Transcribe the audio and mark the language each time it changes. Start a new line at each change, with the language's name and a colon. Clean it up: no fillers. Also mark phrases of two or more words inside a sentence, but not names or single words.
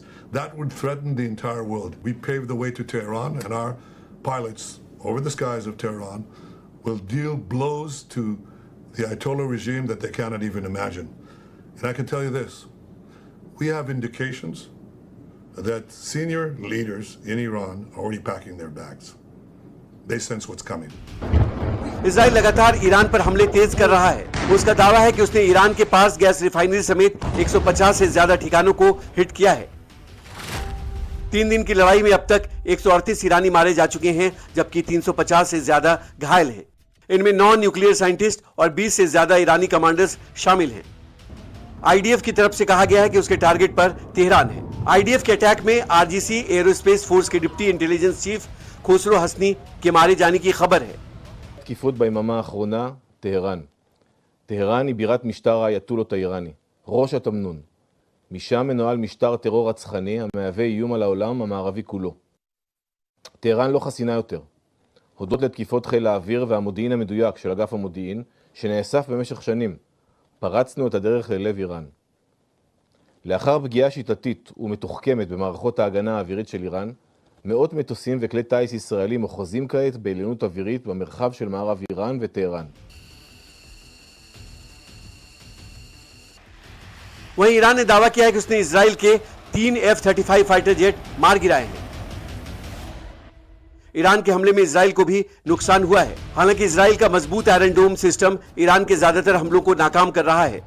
English: That would threaten the entire world. We paved the way to Tehran, and our pilots over the skies of Tehran will deal blows to the Ayatollah regime that they cannot even imagine. And I can tell you this. We have indications that senior leaders in Iran are already packing their bags. They sense what's coming.
Hindi: इजराइल लगातार ईरान पर हमले तेज कर रहा है। उसका दावा है कि उसने ईरान के पास
English: gas refinery
Hindi: समेत 150 से ज्यादा ठिकानों को हिट किया है। 3 दिन की लड़ाई में अब तक 138 ईरानी मारे जा चुके हैं, जबकि 350 से ज्यादा घायल हैं। इनमें 9
English: nuclear scientist
Hindi: और 20 से ज्यादा ईरानी कमांडर्स शामिल हैं। आईडीएफ की तरफ से कहा गया है कि उसके टारगेट पर तेहरान है। आईडीएफ के अटैक में आरजीसी एयरोस्पेस फोर्स के
English: deputy intelligence chief
Hindi: खुसरो हसनी के मारे जाने की खबर है।
Hebrew: תקיפות ביממה האחרונה, טהרן. טהרן היא בירת משטר האייתולות האיראני, ראש התמנון. משם מנוהל משטר טרור רצחני המהווה איום על העולם המערבי כולו. טהרן לא חסינה יותר. הודות לתקיפות חיל האוויר והמודיעין המדויק של אגף המודיעין, שנאסף במשך שנים, פרצנו את הדרך ללב איראן. לאחר פגיעה שיטתית ומתוחכמת במערכות ההגנה האווירית של איראן, מאות מטוסים וכלי טייס ישראלים אוחזים כעת בעליונות אווירית במרחב של מערב איראן וטהרן.
Hindi: वहीं ईरान ने दावा किया है कि उसने इजराइल के 3 F-35
English: fighter jet
Hindi: मार गिराए हैं। ईरान के हमले में इजराइल को भी नुकसान हुआ है। हालांकि इजराइल का मजबूत आयरन डोम सिस्टम ईरान के ज्यादातर हमलों को नाकाम कर रहा है।